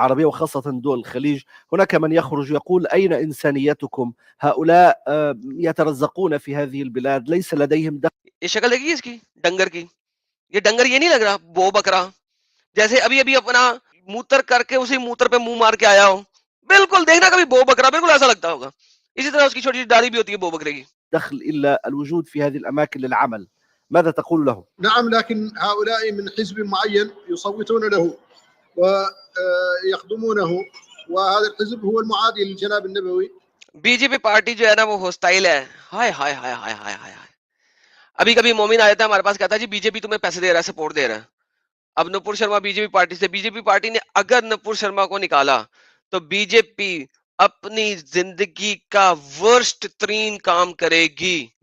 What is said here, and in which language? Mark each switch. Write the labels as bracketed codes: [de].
[ar] العربية وخاصة دول الخليج، هناك من يخرج يقول أين إنسانيتكم؟ هؤلاء يترزقون في هذه البلاد، ليس لديهم دخل. [ur] یہ شکل دیکھی اس کی ڈنگر کی، یہ ڈنگر یہ نہیں لگ رہا بو بکرا جیسے ابھی ابھی اپنا موتر کر کے اسی موتر پہ منہ مار کے آیا ہو؟ بالکل دیکھنا کبھی بو بکرا بالکل ایسا لگتا ہوگا. اسی طرح اس کی چھوٹی داڑھی بھی ہوتی ہے بو بکرے کی. [ar] دخل إلا الوجود في هذه الأماكن للعمل. ماذا تقول لهم؟ نعم، لكن هؤلاء من حزب معين يصوتون له ويخدمونه، وهذا الحزب هو المعادي للجناب النبوي. [ur] بی جے پی پارٹی جو ہے نا وہ ہوسٹائل ہے. ہائے ہائے ہائے ہائے ہائے ہائے. ابھی کبھی مومن آ جاتا ہے ہمارے پاس، کہتا ہے جی بی جے پی تمہیں پیسے دے رہا ہے، سپورٹ دے رہا ہے. اب Nupur Sharma B J P party سے، بی جے پی پارٹی نے اگر نپور شرما کو نکالا تو بی جے پی اپنی زندگی کا ورسٹ ترین کام کرے گی.